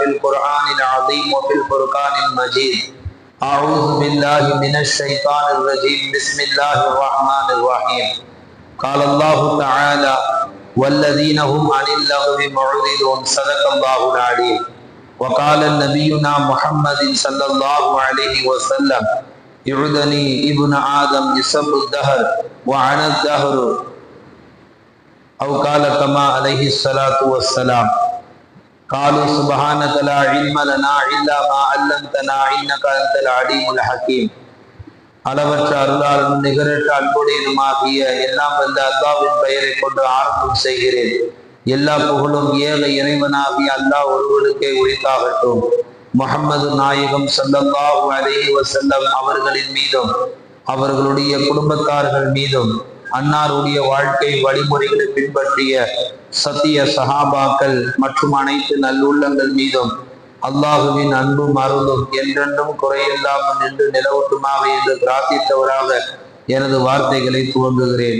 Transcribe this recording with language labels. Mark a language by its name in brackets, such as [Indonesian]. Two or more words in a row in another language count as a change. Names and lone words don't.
[Arabic] القرآن العظيم وفي الفرقان المجيد أعوذ بالله من الشيطان الرجيم بسم الله الرحمن الرحيم قال الله تعالى والذين هم عن اللغو معرضون صدق الله العليم وقال نبينا محمد صلى الله عليه وسلم يعدني ابن آدم يسب الدهر وعن الدهر أو قال كما عليه الصلاة والسلام قالوا سبحانك لا علم لنا إلا ما علمتنا إنك أنت العليم الحكيم. [Tamil] அளவற்ற அருளாளனும் நிகரற்ற அன்புடையனுமாகிய எல்லாம் வந்த அல்லாஹ்வின் பெயரை கொண்டு ஆரம்பம் செய்கிறேன். எல்லா புகழும் ஏக இறைவனாகிய அல்லாஹ் ஒருவருக்கே உரித்தாகட்டும். முஹம்மது நாயகம் [Arabic] صلى الله عليه وسلم [Tamil] அவர்களின் மீதும் அவர்களுடைய குடும்பத்தார்கள் மீதும் அன்னாருடைய வாழ்க்கை வழிமுறைகளை பின்பற்றிய சத்திய சஹாபாக்கள் மற்றும் அனைத்து நல்லுள்ளங்கள் மீதும் அல்லாஹுவின் அன்பும் அருளும் என்றென்றும் குறையில்லாமல் நின்று நிலவட்டுமாக என்று பிரார்த்தித்தவராக எனது வார்த்தைகளை துவங்குகிறேன்.